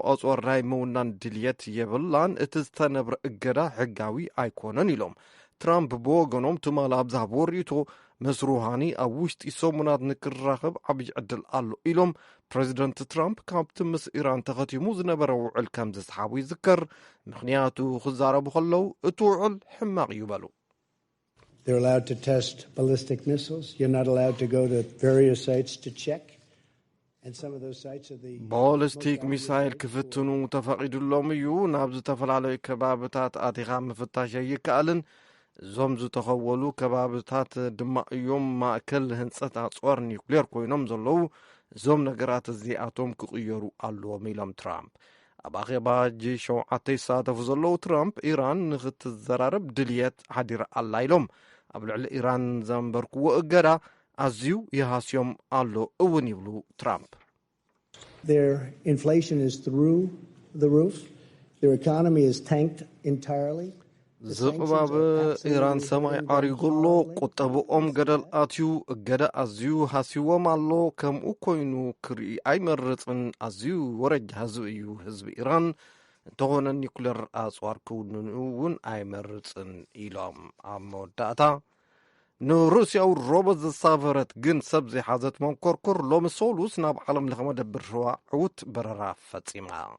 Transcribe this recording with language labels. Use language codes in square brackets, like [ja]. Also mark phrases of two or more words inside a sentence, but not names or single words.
[ti] ኣጽዋር ናይ ምውናን ድልየት የብላን እቲ ዝተነብረ እገዳ ሕጋዊ ኣይኮነን ኢሎም ትራምፕ ብወገኖም ትማል ኣብ ዝሃብዎ ርእቶ ምስ ሩሃኒ ኣብ ውሽጢ ሰሙናት ንክራኸብ ዓብዪ ዕድል ኣሎ ኢሎም ፕሬዚደንት ትራምፕ ካብቲ ምስ ኢራን ተኸቲሙ ዝነበረ ውዕል ከም ዝሰሓቡ ይዝከር ምኽንያቱ ክዛረቡ ከለዉ እቲ ውዕል ሕማቕ እዩ በሉ [en] They're allowed to test ballistic missiles. You're not allowed to go to various sites to check. [ti] ባሊስቲክ ሚሳይል ክፍትኑ ተፈቒዱሎም እዩ ናብ ዝተፈላለዩ ከባብታት ኣቲኻ ምፍታሽ ኣይከኣልን እዞም ዝተኸወሉ ከባብታት ድማ እዮም ማእከል ህንፀት ኣጽዋር ኒኩሌር ኮይኖም ዘለዉ እዞም ነገራት እዚኣቶም ክቕየሩ ኣለዎም ኢሎም ትራምፕ ኣብ ኣኼባ G7 ይሳተፉ ዘለዉ ትራምፕ ኢራን ንኽትዘራረብ ድልየት ሓዲራ ኣላ ኢሎም ኣብ ልዕሊ ኢራን ዘንበርክዎ እገዳ ኣዝዩ ይሃስዮም ኣሎ እውን ይብሉ ትራምፕ [en] Their inflation is through the roof. Their economy is tanked entirely. [ti] ዝቕባብ ኢራን ሰማይ ዓሪጉሎ ቁጠብኦም ገደል ኣትዩ እገዳ ኣዝዩ ሃሲዎም ኣሎ ከምኡ ኮይኑ ክርኢ ኣይመርፅን ኣዝዩ ወረጃ ህዝቢ እዩ ህዝቢ ኢራን እንተኾነ ኒኩሌር ኣጽዋር ክውንኑ እውን ኣይመርፅን ኢሎም ኣብ መወዳእታ ንሩስያዊ ሮቦት ዘሳፈረት ግን ሰብ ዘይሓዘት መንኰርኰር ሎሚ ሶሉስ ናብ ዓለም ለኸ መደብር ሸዋ ዕውት በረራ ፈጺማ